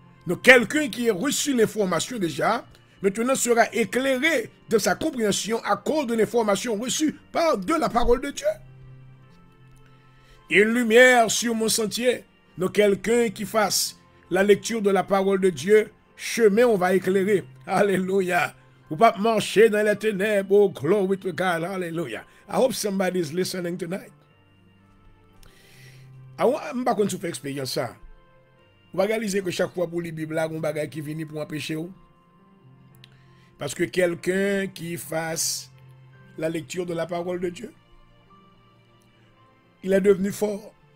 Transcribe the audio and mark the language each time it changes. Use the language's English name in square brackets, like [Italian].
[French] Donc, quelqu'un qui a reçu l'information déjà, maintenant sera éclairé de sa compréhension à cause de l'information reçue par de la parole de Dieu. Et une lumière sur mon sentier. Donc, quelqu'un qui fasse la lecture de la parole de Dieu, chemin on va éclairer. Alléluia. Ou pas marcher dans les ténèbres. [English] Oh, glory to God. Alléluia. I hope somebody is listening tonight. [French] Je ne sais pas si vous faites expérience ça. Vous réalisez que chaque fois pour les Bibles, il y a un bagage qui vient pour empêcher. Parce que quelqu'un qui fasse la lecture de la parole de Dieu, il est devenu fort.